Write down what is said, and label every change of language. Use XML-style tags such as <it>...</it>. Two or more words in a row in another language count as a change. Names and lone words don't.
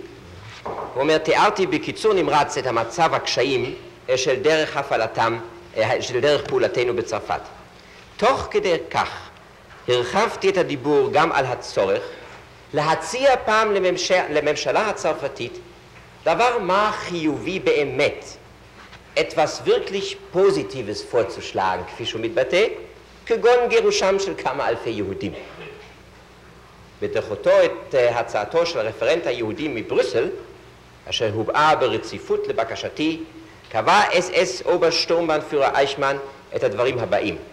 <he>הוא אומר, תיארתי בקיצור נמרץ את המצב הקשיים של דרך הפעלתם, של דרך פעולתנו בצרפת. תוך כדי כך הרחבתי את הדיבור גם על הצורך להציע פעם לממשלה הצרפתית דבר מה חיובי באמת,</he> <de>etwas wirklich Positives vorzuschlagen,</de> <he>כפי שהוא מתבטא, כגון גירושם של כמה אלפי יהודים. בדחותו את הצעתו של הרפרנט היהודי מברוסל, אשר הובאה ברציפות לבקשתי, קבע</he> <de>SS-Obersturmbannführer</de> <he>אייכמן את הדברים הבאים.</he>